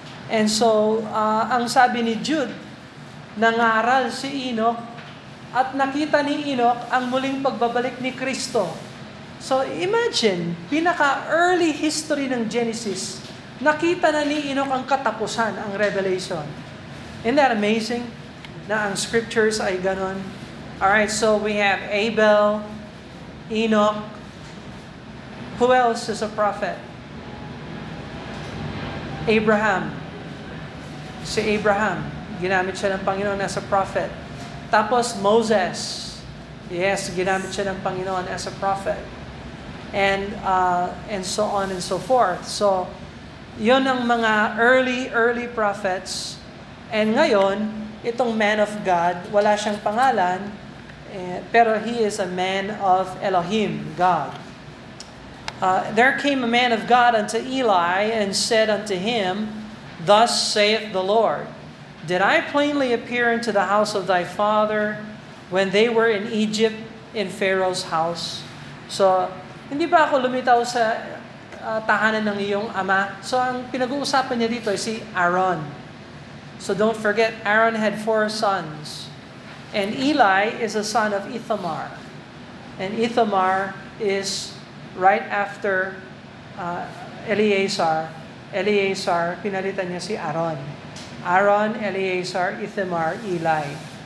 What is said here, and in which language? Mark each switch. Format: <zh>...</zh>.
<tl>And so, ang sabi ni Jude, nangaral si Enoch at nakita ni Enoch ang muling pagbabalik ni Kristo. So imagine, pinaka-early history ng Genesis, nakita na ni Enoch ang katapusan, ang Revelation.</tl> <en>Isn't that amazing?</en> <tl>Na ang scriptures ay ganon.</tl> <en>Alright, so we have Abel, Enoch. Who else is a prophet?</en> <tl>Abraham. Si Abraham, ginamit siya ng Panginoon</tl> <en>as a prophet.</en> <tl>Tapos Moses. Yes, ginamit siya ng Panginoon</tl> <en>as a prophet. And so on and so forth.</en> <tl>So, yun ang mga early prophets.</tl> <en>And ngayon, itong man of God,</en> <tl>wala siyang pangalan, pero</tl> <en>he is a man of Elohim, God. There came a man of God unto Eli and said unto him, Thus saith the Lord, Did I plainly appear unto the house of thy father when they were in Egypt in Pharaoh's house?</en> <tl>So, hindi ba ako lumitaw sa tahanan ng iyong ama? So, ang pinag-uusapan niya dito ay si Aaron.</tl> <en>So, don't forget, Aaron had 4 sons. And Eli is a son of Ithamar. And Ithamar is right after Eleazar.</en> <tl>Eleazar, pinalitan niya si Aaron. Aaron, Eleazar, Ithamar, Eli.</tl>